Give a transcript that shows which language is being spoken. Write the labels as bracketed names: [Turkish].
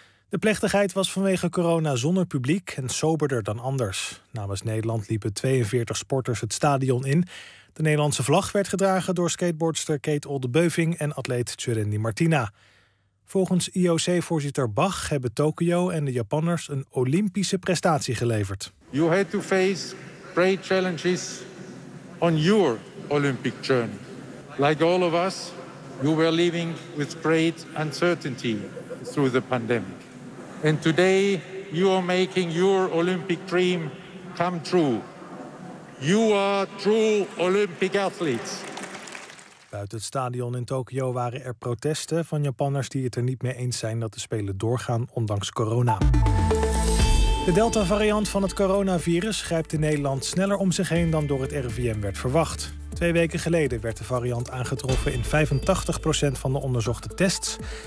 [Dutch] De plechtigheid was vanwege corona zonder publiek en soberder dan anders. Namens Nederland liepen 42 sporters het stadion in. De Nederlandse vlag werd gedragen door skateboardster Kate Oldebeuving en atleet Tsurindi Martina. Volgens IOC-voorzitter Bach hebben Tokio en de Japanners een Olympische prestatie geleverd. [English] You had to face great challenges on your Olympic journey. Like all of us, you were living with great uncertainty through the pandemic. And today, you are making your Olympic dream come true. You are true Olympic athletes. [Dutch] Buiten het stadion in Tokio waren er protesten van Japanners die het er niet mee eens zijn dat de Spelen doorgaan, ondanks corona. De Delta-variant van het coronavirus grijpt in Nederland sneller om zich heen dan door het RIVM werd verwacht. 2 weken geleden werd de variant aangetroffen in 85% van de onderzochte tests.